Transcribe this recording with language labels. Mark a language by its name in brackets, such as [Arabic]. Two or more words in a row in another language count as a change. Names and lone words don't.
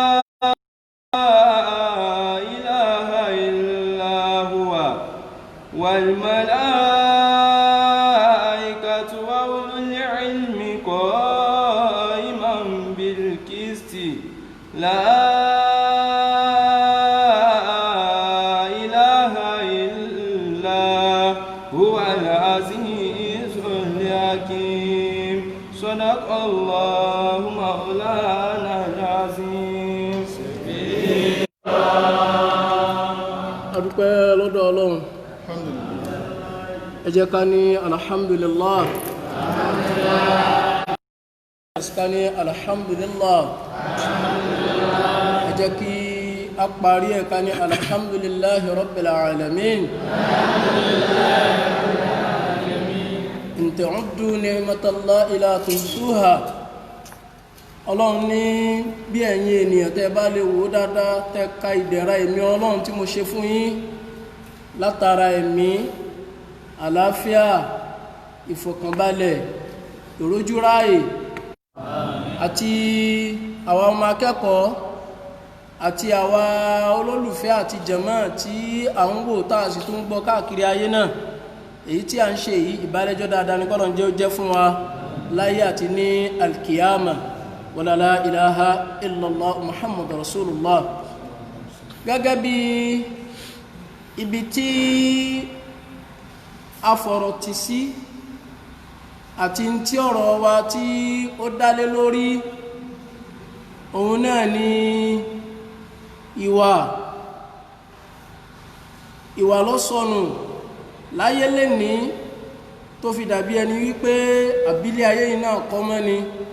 [Arabic] إله إلا هو والملائكة وأولو العلم قائما بالقسط لا إله إلا هو العزيز الحكيم. صدق الله مولانا العظيم. [Yoruba] adúpẹ́ lọ́dọ̀ Ọlọ́run, ẹ jẹ́ ká ní alhamdulillah, ká ní alhamdulillah, ẹ jẹ́ kí a parí ẹ̀ ká ní [Arabic] الحمد لله رب العالمين. إن تعدوا نعمة الله لا تحصوها. [Yoruba] Ọlọ́run ní bí ẹ̀yin ènìyàn tẹ́ bá lè wò dáadáa, tẹ́ ka ìdẹ̀ra ẹ̀mí Ọlọ́run tí mo ṣe fún yín látara ẹ̀mí, àlàáfíà, ìfọ̀kànbalẹ̀, ìrójúráyè, àti àwa ọmọ akẹ́kọ̀ọ́ àti àwa olólùfẹ́ àti jàmáà tí à ń wò tá a sì tún gbọ́ káàkiri ayé náà. èyí tí a ń ṣe yìí ìbálẹ́jọ́ dáadáa ní kọ́lọ̀ jẹ́ ó jẹ́ fún wa láyé àti ní [Arabic] القيامة ولا لا إله إلا الله محمد رسول الله. [Yoruba] Gẹ́gẹ́ bí ibi tí a fọ̀rọ̀ tì sí àti tí ọ̀rọ̀ wa tí ó dálé lórí òun náà ni ìwà ló sọnù láyé lẹ́ni tó fi dàbí ẹni wípé àbílẹ̀ ayé yìí náà kọ́ mọ́ ni